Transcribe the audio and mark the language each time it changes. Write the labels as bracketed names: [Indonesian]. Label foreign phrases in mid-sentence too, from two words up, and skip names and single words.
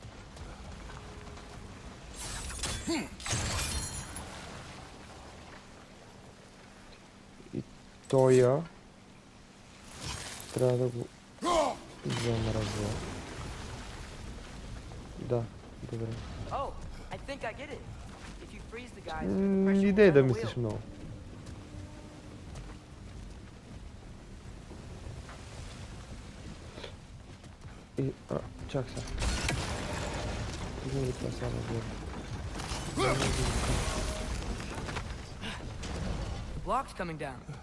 [Bulgarian] Тоя трябва да го замразя. Да, добре. [English] Oh, I think I get it. If you freeze the geyser, the pressure will [Bulgarian] Идей [English] turn [Bulgarian] да [English] the [Bulgarian] мислиш [English] wheel. [Bulgarian] много. И, чак сега. Идем това сега нагоре. [English] The block's coming down.